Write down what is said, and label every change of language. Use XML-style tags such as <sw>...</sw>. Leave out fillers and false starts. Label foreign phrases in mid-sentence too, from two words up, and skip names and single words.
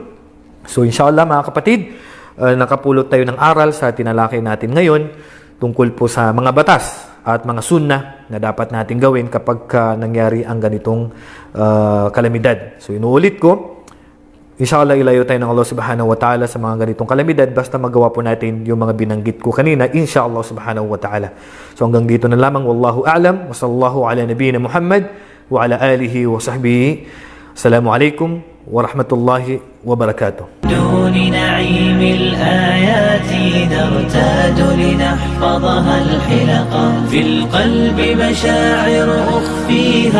<tl>So inshallah mga kapatid, nakapulot tayo ng aral sa tinalakay natin ngayon tungkol po sa mga batas at mga sunnah na dapat natin gawin kapag nangyari ang ganitong kalamidad. So inuulit ko, inshallah ilayo tayo ng Allah</tl> <ar>سبحانه وتعالى</ar> <tl>sa mga ganitong kalamidad basta magawa po natin yung mga binanggit ko kanina,</tl> <ar>إن شاء الله سبحانه وتعالى.</ar> <tl>So hanggang dito na lamang,</tl> <ar>والله أعلم وصلى الله على نبينا محمد وعلى آله وصحبه. السلام عليكم ورحمة الله وبركاته. دون نعيم الآيات نرتاد لنحفظها الحلقا في القلب مشاعر أخفيها</ar>